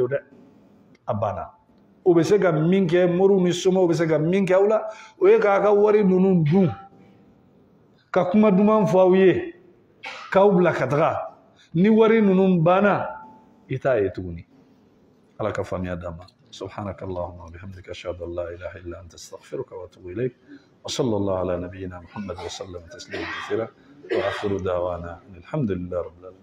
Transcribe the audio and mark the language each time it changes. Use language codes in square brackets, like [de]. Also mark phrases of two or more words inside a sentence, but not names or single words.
[bm] dɛ a banna u bɛ se ka min kɛ moriw ni somɔgɔw bɛ se ka min kɛ aw la o ye k'a ka wari ninnu dun ka kuma duman fɔ aw ye k'aw bila ka taga ni wari ninnu banna i t'a ye tuguni ala ka faamuya d'an ma [ar] سبحانك اللهم وبحمدك أشهد أن لا إله إلا أنت أستغفرك وأتوب إليك وصلى الله على نبينا محمد وسلم تسليما كثيرا وآخر دعوانا الحمد لله رب العالمين